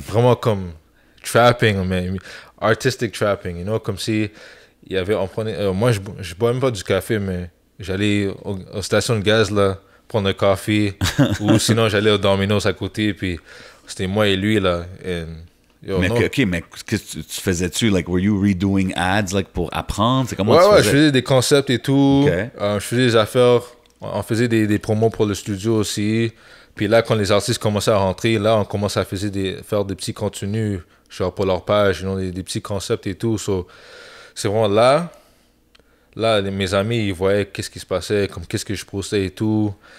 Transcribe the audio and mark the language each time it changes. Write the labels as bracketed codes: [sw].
[fr] Vraiment comme [en] trapping, mais artistic trapping, you know? [fr] Comme si il y avait, on prenait, moi, je bois même pas du café, mais j'allais aux stations de gaz, là, prendre un café, ou sinon, j'allais au Domino's à côté, puis c'était moi et lui, là. Mais qu'est-ce que tu faisais-tu? [en] Like, were you redoing ads, like, [fr] pour apprendre? C'est comment tu Ouais, faisais? je faisais des concepts et tout. Ok. Je faisais des affaires. On faisait des promos pour le studio aussi. Puis là, quand les artistes commençaient à rentrer, là, on commençait à faire des petits contenus, genre pour leur page, [en] you know, [fr] des petits concepts et tout. So, c'est vraiment là. Là, mes amis, ils voyaient qu'est-ce qui se passait, comme qu'est-ce que je postais et tout.